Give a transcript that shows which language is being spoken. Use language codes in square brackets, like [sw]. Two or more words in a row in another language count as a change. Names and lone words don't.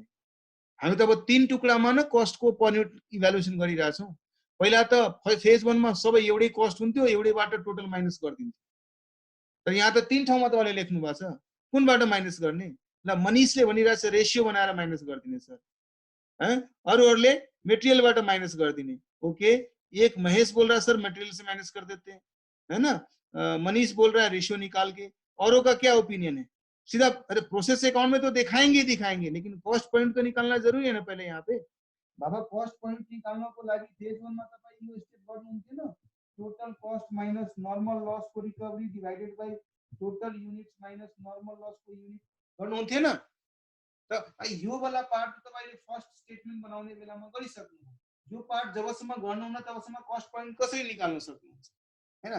[ne] हामी त अब 3 टुक्रामा न कस्टको [en] per unit evaluation [ne] गरिरहेछौँ। पहिला त फेज 1 मा सबै एउटै कस्ट हुन्थ्यो, एउटैबाट [en] total minus [ne] गरिदिन्थ्यो। तर यहाँ त 3 ठाउँमा तपाईँले लेख्नु भएको छ, कुनबाट माइनस गर्ने? ल मनीषले भनिरहेछ रेशियो बनाएर माइनस गरिदिने सर, अरूहरूले मेटेरियलबाट माइनस गरिदिने। [hi] ओके, एक महेश बोल रहा सर मटेरियल से माइनस कर देते हैं, है ना। मनीष बोल रहा है रेशियो निकाल के। औरों का क्या ओपिनियन है? सीधा अरे [en] process account [hi] में तो दिखाएंगे, लेकिन [en] cost point [hi] तो निकालना जरूरी है ना पहले यहाँ पे। [ne] बाबा [en] cost point [ne] निकाल्नको लागि फेज 1 मा तपाईं यो स्टेप गर्नुहुन्थ्यो न, [en] total cost minus normal loss [ne] को रिकभरी [en] divided by total units minus normal loss [ne] को युनिट गर्नुहुन्थ्यो न। त यो वाला पार्ट तपाईले [en] first statement [ne] बनाउने बेलामा गरिसक्नु। यो पार्ट जबसम्म गर्नुहुन्न तबसम्म [en] cost point [ne] कसरी निकाल्न सक्नुहुन्छ, हैन?